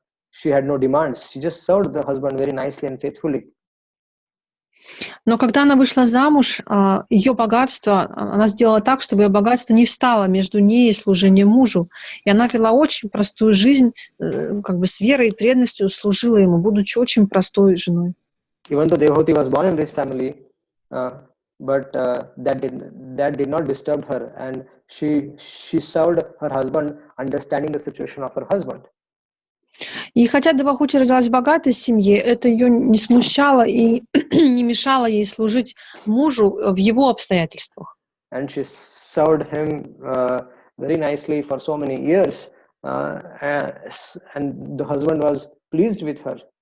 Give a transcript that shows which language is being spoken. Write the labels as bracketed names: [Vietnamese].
[English] She had no demands. She just served the husband very nicely and faithfully. [Russian] Но когда она вышла замуж, ее богатство, она сделала так, чтобы ее богатство не встало между ней и служением мужу. И она вела очень простую жизнь, как бы с верой и преданностью служила ему, будучи очень простой женой. [English] Even though devotee was born in this family, but that did not disturb her, and she served her husband, understanding the situation of her husband. [Russian] И хотя Девахути родилась в богатой семье, это ее не смущало и не мешало ей служить мужу в его обстоятельствах. [English] And she served him very nicely for so many years, and the husband was pleased with her.